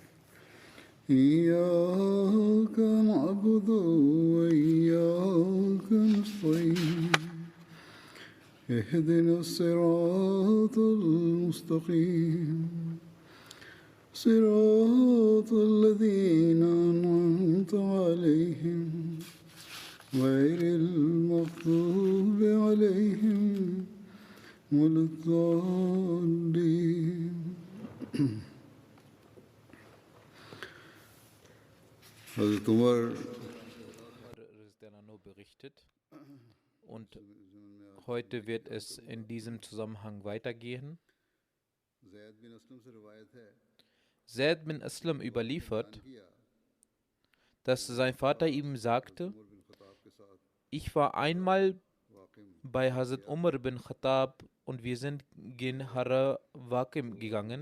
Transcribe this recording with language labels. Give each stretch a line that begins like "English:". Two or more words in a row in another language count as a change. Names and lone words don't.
Arabic: إياك نعبد وإياك نستعين اهدنا الصراط المستقيم صراط الذين أنعمت عليهم غير المغضوب عليهم ولا الضالين.
German: Hazrat Umar berichtet und heute wird es in diesem Zusammenhang weitergehen. Zaid bin Aslam überliefert, dass sein Vater ihm sagte, ich war einmal bei Hazrat Umar bin Khattab und wir sind gen Hara Waqim gegangen.